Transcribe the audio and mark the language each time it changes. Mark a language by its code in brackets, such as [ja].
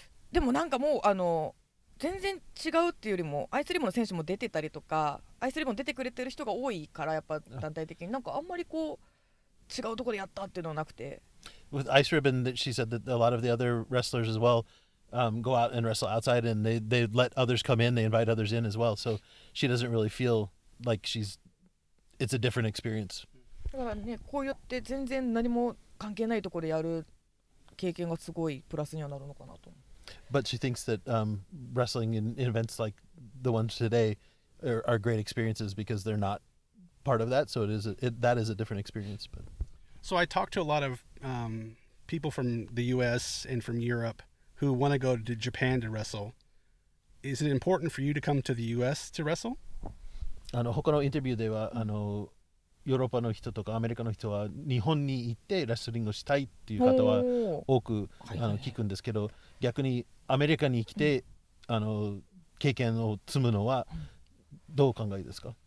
[ja] でもなんかもう全然違うっていうよりもアイスリボンの選手も出てたりとか、アイスリボン出てくれてる人が多いから、やっぱ団体的になんかあんまりこう違うところでやったっていうのはなくて。 [en] With Ice Ribbon, she said that a lot of the other wrestlers as well go out and wrestle outside, and they let others come in, they invite others in as well. So she doesn't really feel like it's a different experience. [ja] だからね、こうやって全然何も関係ないところでやる経験がすごいプラスにはなるのかなと。 [en] But she thinks that wrestling in events like the ones today are great experiences because they're not part of that. So that is a different experience. But So I talked to a lot of people from the U.S. and from Europe who want to go to Japan to wrestle. Is it important for you to come to the U.S. to wrestle? [ja] 他のインタビューではヨーロッパの人とかアメリカの人は日本に行ってレスリングをしたいっていう方は多く聞くんですけど、逆にアメリカに来て経験を積むのはどうお考えですか？